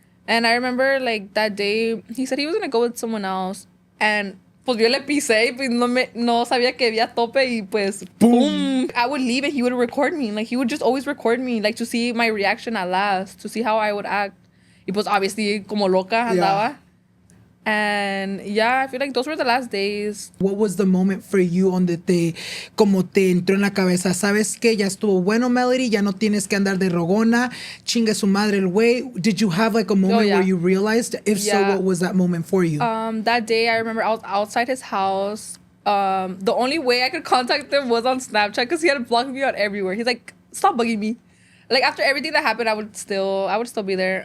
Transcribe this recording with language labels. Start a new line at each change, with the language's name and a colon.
English: And I remember like that day, he said he was gonna go with someone else, and
Spanish: pues yo le pisé, pues no sabía que había tope y pues boom.
English: I would leave and he would record me. Like he would just always record me, like to see my reaction at last, to see how I would act.
Spanish: Y pues
English: obviously
Spanish: como loca andaba.
English: Yeah. And yeah, I feel like those were the last days. What was the moment for you
Spanish: donde como te entró en la cabeza? ¿Sabes qué? Ya estuvo bueno, Melody. Ya no tienes que andar de rogona. Chingue su madre el güey.
English: Did you have like a moment where you realized? If so, what was that moment for you? That day, I remember I was outside his house. The only way I could contact him was on Snapchat because he had blocked me on everywhere. He's like, stop bugging me. Like after everything that happened, I would still be there.